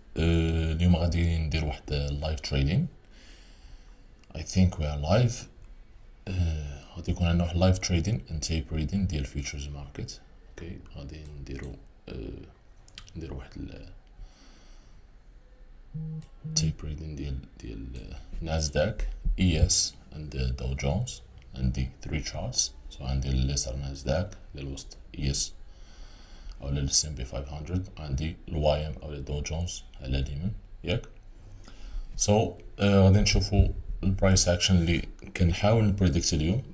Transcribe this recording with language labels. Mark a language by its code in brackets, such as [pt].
[ar] اليوم غادي ندير واحد لايف تريدين. [en] I think we are live. [ar] غادي يكون عندنا واحد لايف تريدين [en] and tape reading [ar] ديال futures market. اوكي غادي نديرو واحد tape reading ديال ناسداك ES and Dow Jones. عندي 3 charts. So عندي اليسار ناسداك للوسط ES او للسمبي 500. عندي الواي ام او الدو جونز على اليمين ياك. غادي نشوفو البرايس اكشن اللي كنحاول نبريديكت اليوم.